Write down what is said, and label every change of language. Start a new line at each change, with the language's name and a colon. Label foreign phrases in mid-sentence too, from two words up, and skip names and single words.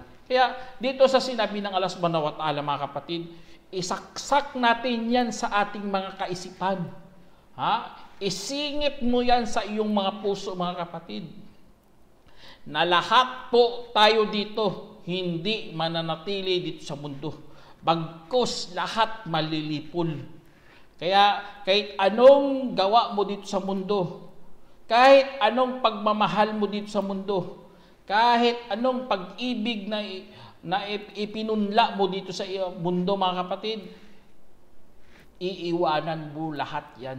Filipino: Kaya dito sa sinabi ng Allah
Arabic: سبحانه وتعالى,
Filipino: mga kapatid, isaksak natin yan sa ating mga kaisipan. Isingit mo yan sa iyong mga puso, mga kapatid, na lahat po tayo dito hindi mananatili dito sa mundo. Bagkus lahat malilipol. Kaya kahit anong gawa mo dito sa mundo, kahit anong pagmamahal mo dito sa mundo, kahit anong pag-ibig na ipinunla mo dito sa mundo, mga kapatid, iiwanan mo lahat yan.